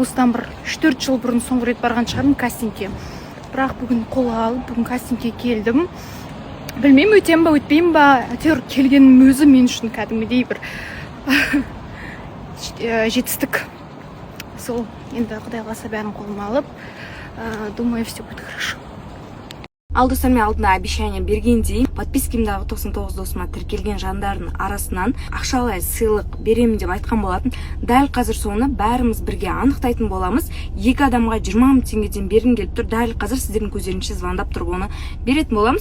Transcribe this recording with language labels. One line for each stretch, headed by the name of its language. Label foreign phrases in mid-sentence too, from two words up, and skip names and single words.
Kazakh: Осыдан бір 3-4 жыл бұрын соңғы рет барған шығармын кастингке. Бірақ бүгін қолға алып, бүгін кастингке келдім. Білмеймін, өтем ба, өтпеймін ба, әйтеуір келгенім өзі мен үшін кәдімгідей бір жетістік. Сол, енді Құдай қаласа бәрін қолыма алып,
Russian: думаю, все будет хорошо.
Kazakh: Ал достар, мен алдында обещание бергендей, подпискамдағы 99 досыма тіркелген жандардың арасынан ақшалай сыйлық беремін деп айтқан болатын. Дәл қазір соны бәріміз бірге анықтайтын боламыз. 2 адамға 20 мың теңгеден бергім келіп тұр. Дәл қазір сіздердің көздеріңізше звондап тұрып оны беретін боламыз.